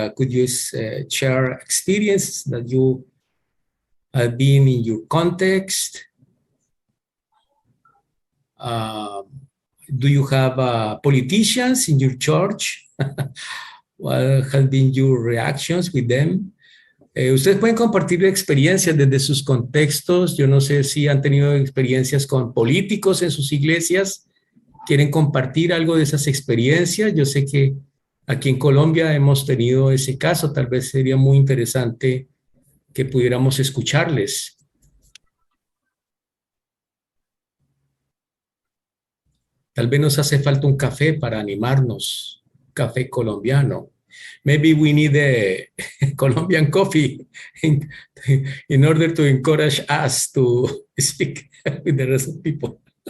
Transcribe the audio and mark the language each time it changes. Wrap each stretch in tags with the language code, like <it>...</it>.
<en>Could you share experience that you have been in your context? Do you have politicians in your church? What have been your reactions with them?</en> <es>Ustedes pueden compartir experiencias desde sus contextos. Yo no sé si han tenido experiencias con políticos en sus iglesias. ¿Quieren compartir algo de esas experiencias? Yo sé que aquí en Colombia hemos tenido ese caso. Tal vez sería muy interesante que pudiéramos escucharles. Tal vez nos hace falta un café para animarnos, un café colombiano.</es> <en>Maybe we need a Colombian coffee in order to encourage us to speak with the rest of people.</en>